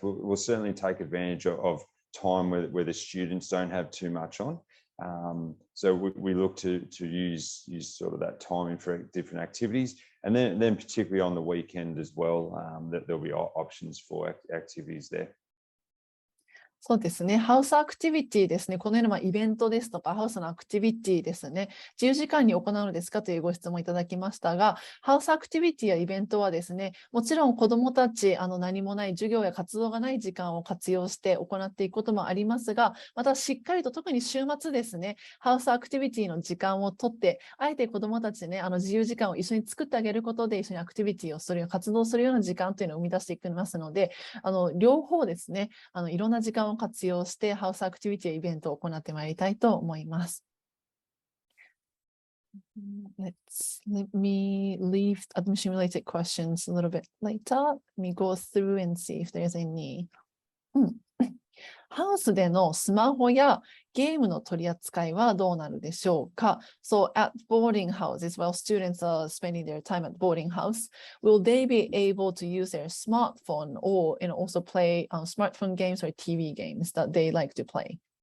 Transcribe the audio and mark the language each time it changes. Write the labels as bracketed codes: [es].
[en] We'll certainly take advantage of time where the students don't have too much on. So we look to use sort of that time for different activities, and then particularly on the weekend as well, that there'll be options for activities there. [ja] そうですね。ハウスアクティビティですね。このようなイベントですとか、ハウスのアクティビティですね。自由時間に行うのですかというご質問いただきましたが、ハウスアクティビティやイベントはですね、もちろん子どもたち、何もない授業や活動がない時間を活用して行っていくこともありますが、またしっかりと特に週末ですね、ハウスアクティビティの時間をとって、あえて子どもたちね、自由時間を一緒に作ってあげることで、一緒にアクティビティをする、活動するような時間というのを生み出していきますので、両方ですね、いろんな時間を活用してハウスアクティビティやイベントを行ってまいりたいと思います。 [en] Let me leave admission related questions a little bit later. Let me go through and see if there's any. [ja] ハウスでのスマホやゲームの取り扱いはどうなるでしょうか？ [en] So at boarding houses, while students are spending their time at boarding house, will they be able to use their smartphone or also play smartphone games or TV games that they like to play?